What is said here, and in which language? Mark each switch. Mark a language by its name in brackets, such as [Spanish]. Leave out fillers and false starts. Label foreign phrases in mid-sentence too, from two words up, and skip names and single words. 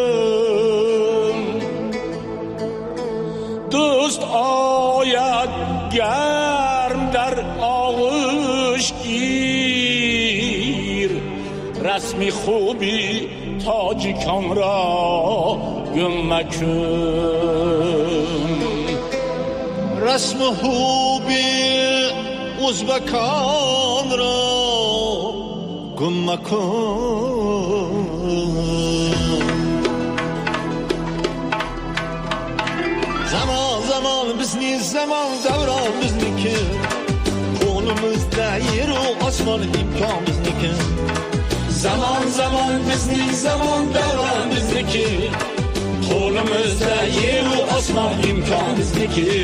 [Persian] دوست آید گرم در آغوش گیر رسمی خوبی تاجیکان را گم مکن رسم خوبی ازبکان را گم مکن [Uzbek] Zaman bizni zaman davron bizniki qo'limizda yeru osmon imkon bizniki zaman bizni zaman davron bizniki qo'limizda yeru osmon imkon bizniki